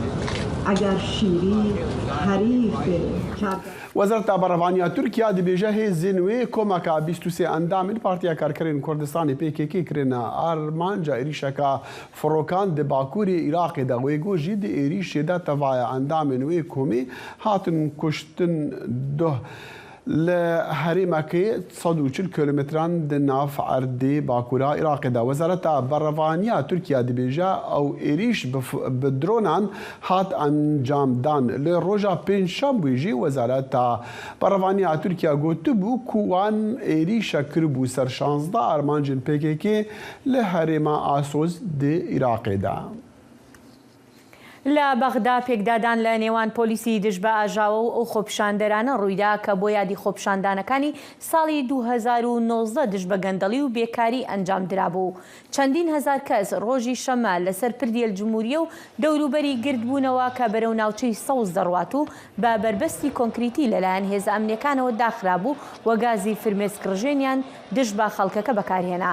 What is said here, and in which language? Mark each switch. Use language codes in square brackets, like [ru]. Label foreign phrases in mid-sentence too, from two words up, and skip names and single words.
[fa] اگر شیری حریف [ku] وەزارەتە بەڕەوانیا تورکیا دەبێژە هێزên wê کۆمەکە 23 ئەندامên Partiya Karkerên Kurdistanê PKK kirine armanca êrişeka firokan di bakurê Iraqê de wê got jî di êrişê de tevaya endamên wê komê hatin kuştin duh li herêmekê 140 kilometran di nav erdê bakûra Iraqê de. Wezareta Berevaniya Tirkiye dibêje ew êrîş bi dronan hat encamdan. Li roja pênçşembûyê jî Wezareta Berevaniya Tirkiye gotibû ku wan êrîşe kiribû ser 16 armancên PKK li herêma Asos di Iraqê de. [ckb] لە بەغدا پێکدادان لە نێوان پۆلیسی دژ بە ئاژاوە و ئەو خۆپیشاندەرانە ڕوویدا کە بۆ یادی خۆپیشاندانەکانی ساڵی 2019 دژ بە گەندەڵی و بێکاری ئەنجام درابوو. چەندین هەزار کەس ڕۆژی شەمە لەسەر پردیە جمهوریە و دەوروبەری گردبوونەوە کە بەرەو ناوچەی سەوز دەڕوات و بە بربەستی کۆنکریتی لەلایەن هێزە ئەمنیەکانەوە داخرابوو و گازی فرمێسک ڕژێنیان دژ بە خەڵکەکە بەکارهێنا.